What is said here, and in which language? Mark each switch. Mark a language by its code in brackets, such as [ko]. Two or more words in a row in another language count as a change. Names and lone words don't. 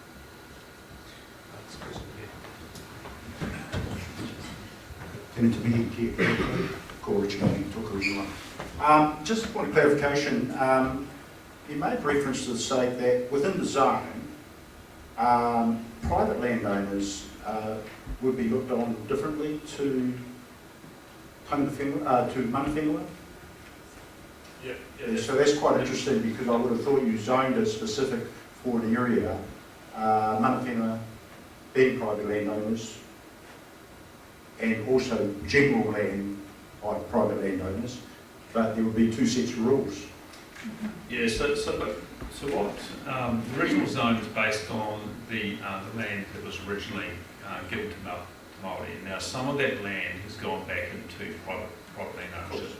[en] Just a point of clarification, you made reference to the state that within the zone, private landowners would be looked on differently to [mi] mana whenua. [en] Yeah. So that's quite interesting, because I would have thought you zoned it specific for an area, [mi] mana whenua [en] being private landowners, and also general land by private landowners, but there would be two sets of rules. Yeah, so what the original zone is based on the land that was originally given to Māori, and now some of that land has gone back into private land ownership.